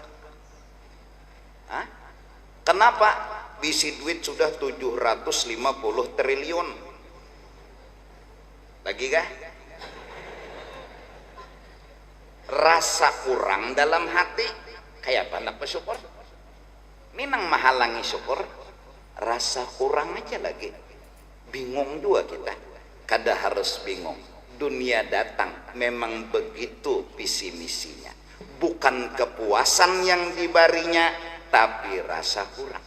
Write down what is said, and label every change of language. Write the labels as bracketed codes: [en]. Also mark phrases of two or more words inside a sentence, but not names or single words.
[id] Hah? Kenapa? [bjn] Bisi duit sudah 750 triliun. Lagi kah? [id] Rasa kurang dalam hati, kayak apa hendak bersyukur? Minang menghalangi syukur, rasa kurang aja lagi. [bjn] Bingung juga kita, kada harus bingung. [id] Dunia datang, memang begitu visi misinya. Bukan kepuasan yang dibarinya, tapi rasa kurang.